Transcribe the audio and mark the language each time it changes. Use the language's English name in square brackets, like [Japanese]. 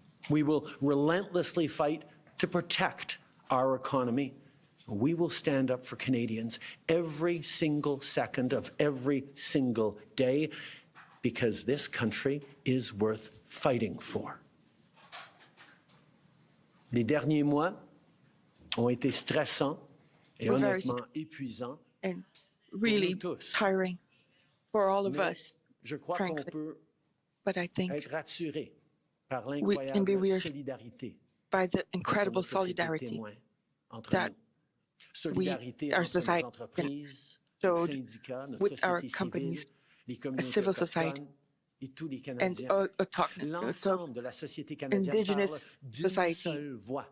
[English] We will relentlessly fight to protect our economy. We will stand up for Canadians every single second of every single day because this country is worth fighting for. [French] Les derniers mois ont été stressants et honnêtement épuisants [English] and really tiring for all of us, [French] je crois qu'on peut [English] but I think [French] être rassuré par [English] we can be [French] l'incroyable [English] reassured [French] solidarité [English] by the incredible solidarity that we, our society, showed with our companies, civil society, and indigenous societies.